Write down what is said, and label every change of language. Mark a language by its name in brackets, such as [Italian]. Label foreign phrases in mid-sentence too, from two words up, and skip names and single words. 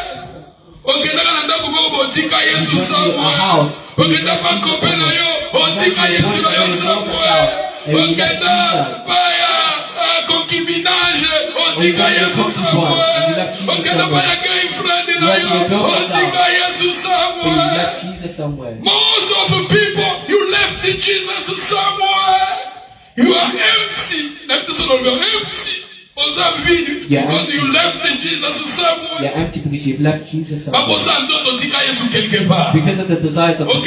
[Lingala] Okenda na ndako go botika Yesu somewhere. Okenda pa kope na yo, botika Yesu na yo somewhere. Okenda paya concubinage, botika Yesu somewhere. Okenda paya [English] gay friend [Lingala] na yo, botika Yesu somewhere. [English] Most of the people you left Jesus somewhere. You are empty. Empty. Because you left Jesus somewhere. You're empty because you've left Jesus somewhere. Because Because of the desires of the flesh.